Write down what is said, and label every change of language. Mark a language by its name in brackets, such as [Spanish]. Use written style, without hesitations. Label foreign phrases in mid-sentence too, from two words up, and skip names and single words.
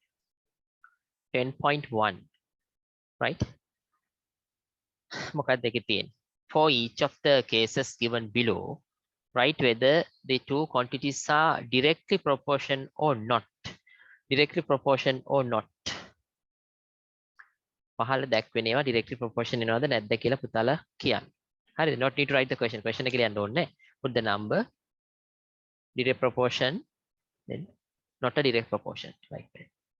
[English] 10.1 right? [Sinhala] මොකක්ද ඒකේ තියෙන්නේ? [English] For each of the cases given below, write whether the two quantities are directly proportion or not. Directly proportion or not. [Sinhala] පහළ දැක්වෙන ඒවා [English] directly proportion [Sinhala] වෙනවද නැද්ද කියලා පුතාලා කියන්න. හරිද? [English] Not need to write the question. [Sinhala] Question එක ලියන්න ඕනේ නැහැ. [English] Put the number, direct proportion, then not a direct proportion like that.